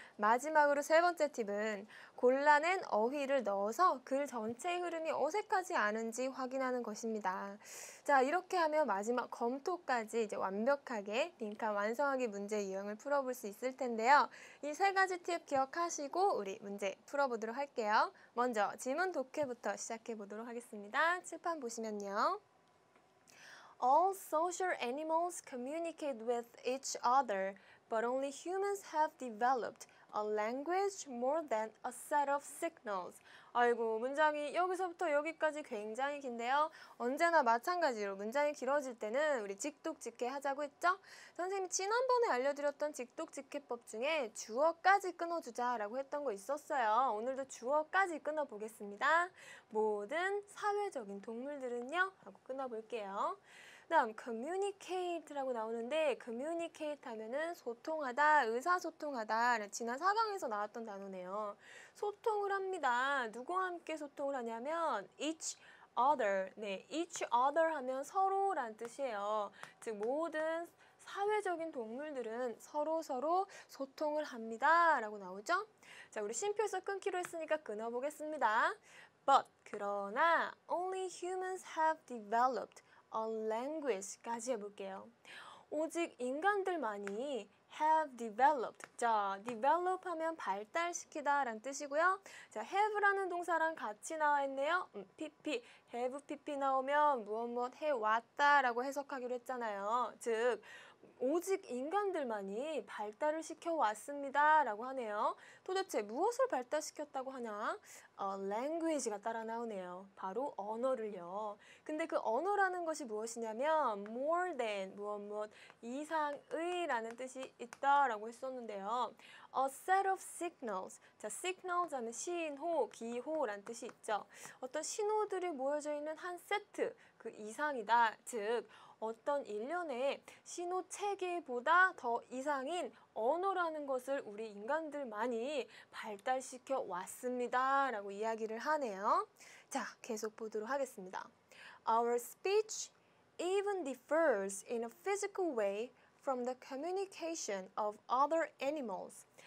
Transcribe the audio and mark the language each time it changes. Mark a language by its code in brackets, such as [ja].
[ko] 마지막으로 세 번째 팁은 골라낸 어휘를 넣어서 글 전체의 흐름이 어색하지 않은지 확인하는 것입니다. 자, 이렇게 하면 마지막 검토까지 이제 완벽하게 빈칸 완성하기 문제 유형을 풀어볼 수 있을 텐데요. 이 3가지 팁 기억하시고 우리 문제 풀어보도록 할게요. 먼저 지문 독해부터 시작해 보도록 하겠습니다. 칠판 보시면요. [en] All social animals communicate with each other, but only humans have developed a language more than a set of signals. [ko] 아이고, 문장이 여기서부터 여기까지 굉장히 긴데요. 언제나 마찬가지로 문장이 길어질 때는 우리 직독직해 하자고 했죠? 선생님이 지난번에 알려드렸던 직독직해법 중에 주어까지 끊어주자라고 했던 거 있었어요. 오늘도 주어까지 끊어보겠습니다. 모든 사회적인 동물들은요? 하고 끊어볼게요. 다음 communicate라고 나오는데 communicate 하면은 소통하다, 의사소통하다. 지난 4강에서 나왔던 단어네요. 소통을 합니다. 누구와 함께 소통을 하냐면 [en] each other. [ko] 네, [en] each other [ko] 하면 서로란 뜻이에요. 즉 모든 사회적인 동물들은 서로 소통을 합니다. 라고 나오죠? 자, 우리 쉼표에서 끊기로 했으니까 끊어보겠습니다. [en] But [ko] 그러나 [en] only humans have developed a language까지 해볼게요. [ko] 오직 인간들만이 [en] have developed. [ko] 자, develop 하면 발달시키다 라는 뜻이고요. 자, have라는 동사랑 같이 나와 있네요. pp, have pp 나오면 무엇 해왔다 라고 해석하기로 했잖아요. 즉, 오직 인간들만이 발달을 시켜왔습니다 라고 하네요. 도대체 무엇을 발달시켰다고 하냐? language가 따라 나오네요. 바로 언어를요. 근데 그 언어라는 것이 무엇이냐면 [en] more than, [ko] 무엇 이상의 라는 뜻이 있다라고 했었는데요. [en] A set of signals. [ko] 자, signals 하면 신호, 기호라는 뜻이 있죠. 어떤 신호들이 모여져 있는 한 세트, 그 이상이다. 즉, 어떤 일련의 신호 체계보다 더 이상인 언어라는 것을 우리 인간들만이 발달시켜 왔습니다. 라고 이야기를 하네요. 자, 계속 보도록 하겠습니다. [en] Our speech even differs in a physical way from the communication of other animals.